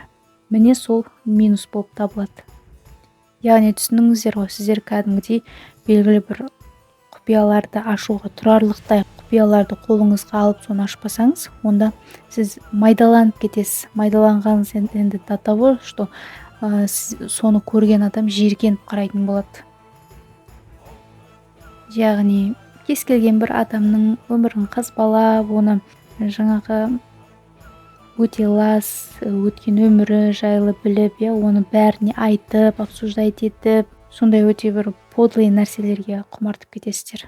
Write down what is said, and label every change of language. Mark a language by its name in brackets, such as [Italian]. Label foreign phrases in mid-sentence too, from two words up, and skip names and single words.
[Kazakh] Міне сол минус болып табылады. Яғни түсініңіздер ғой, сіздер кәдімгідей белгілі бір құпияларды ашуға тұрарлықтай құпияларды қолыңызға алып, соны ашпасаңыз, онда сіз майдаланып кетесіз. Майдаланғаныңыз енді [Russian] до того, что [Kazakh] соны көрген адам жиіркеніп қарайтын болады. Яғни кез келген бір адамның өмірін қазбалап, оны жаңағы өте лас өткен өмірі жайлы біліп, оны бәріне айтып, обсуждать етіп, сондай өте бір подлый нәрселерге құмартып кетесіздер.